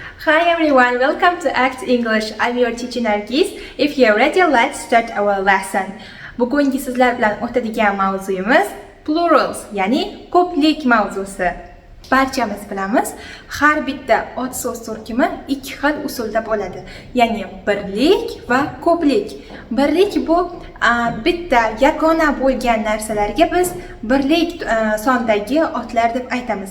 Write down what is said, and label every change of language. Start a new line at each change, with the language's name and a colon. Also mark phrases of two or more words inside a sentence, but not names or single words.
English: Hi everyone, welcome to Act English. I'm your teacher Nargis. If you're ready, let's start our lesson.
Uzbek: Bugungi sizlar bilan o'tadigan mavzuyimiz plurals, ya'ni ko'plik mavzusi. Barchamiz bilamiz, har bitta ot so'z turkumi ikki xil usulda bo'ladi. Ya'ni birlik va ko'plik. Birlik bu bitta yagona bo'lgan narsalarga biz birlik sondagi otlar deb aytamiz.